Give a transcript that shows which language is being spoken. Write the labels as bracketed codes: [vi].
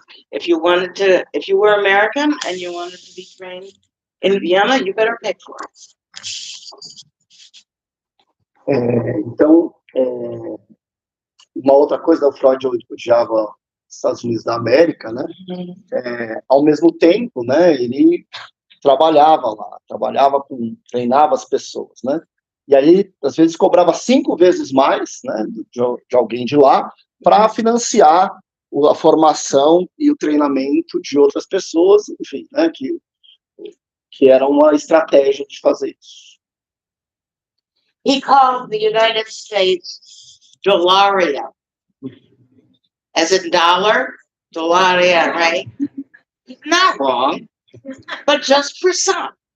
[en] If you were American and you wanted to be trained in Vienna, you better pay for it. [pt] Então, uma outra coisa, o Freud odiava os Estados Unidos da América, né? Ao mesmo tempo, né, ele trabalhava lá, treinava as pessoas, né? E aí, às vezes, cobrava 5 vezes mais, né, de alguém de lá, para financiar a formação e o treinamento de outras pessoas, enfim, né, que era uma estratégia de fazer isso. [en] He called the United States dollaria, as in dollar, dollaria, right? Not wrong, but just for some.